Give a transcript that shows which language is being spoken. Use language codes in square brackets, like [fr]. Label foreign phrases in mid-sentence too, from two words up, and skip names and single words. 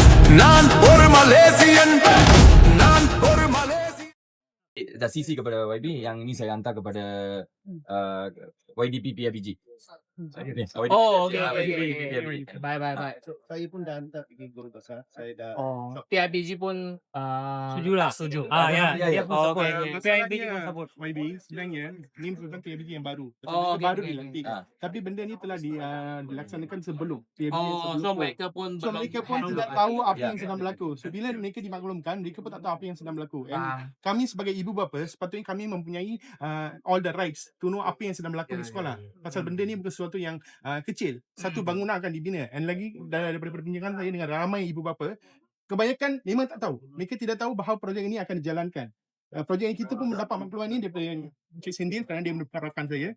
[ta] நான் ஒரு மலேசியன் நான் ஒரு மலேசியன் [ms] dah CC kepada YB, yang ni saya hantar kepada uh, YDP PRBG. [en] Oh, okay. Bye. [ms] So, saya pun dah hantar pergi guru besar. Saya dah Oh, PIBG pun Setuju lah. setuju. ya. Dia pun Oh, support. okay. PIBG pun support. YB sebenarnya ni merupakan PIBG yang baru. Oh, okay, baru okay. dilantik. Ah. Tapi benda ni telah dilaksanakan sebelum PIBG Oh, so sebelum. mereka pun So belum mereka pun handle. tidak tahu apa Ya. yang sedang berlaku. So bila mereka dimaklumkan, mereka pun tak tahu apa yang sedang berlaku. And Ah, kami sebagai ibu bapa, sepatutnya kami mempunyai [en] all the rights to know [ms] apa yang sedang berlaku Ya, di sekolah. ya, ya. Pasal benda ni bukan sesuatu yang kecil. Satu bangunan akan dibina. And lagi daripada perbincangan saya dengan ramai ibu bapa, kebanyakan memang tak tahu. Mereka tidak tahu bahawa projek ini akan dijalankan. Projek yang kita pun mendapat makluman ni daripada Encik Sindil kerana dia mendapat rakan saya.